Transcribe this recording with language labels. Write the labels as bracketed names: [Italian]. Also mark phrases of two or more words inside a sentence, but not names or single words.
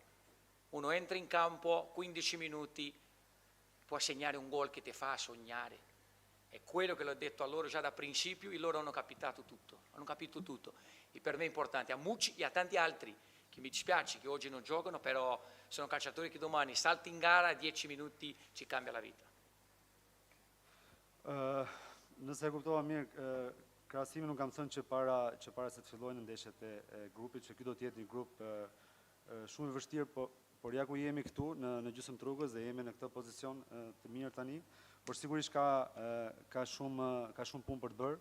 [Italian] Uno entra in campo 15 minuti, può segnare un gol che ti fa sognare. È quello che l'ho detto a loro già da principio, e loro hanno capito tutto. E per me è importante, a Mucci e a tanti altri, che mi dispiace che oggi non giocano, però sono calciatori che domani salti in gara, 10 minuti ci cambia la vita. [Albanian] Nëse e kuptova mirë, krahasimin nuk kam thënë që para se të fillojnë ndeshjet e grupit, që ky do të jetë një grup shumë i vështirë, por ja ku jemi këtu në gjysmë rrugës dhe jemi në këtë pozicion të mirë tani, por sigurisht ka shumë punë për të bërë.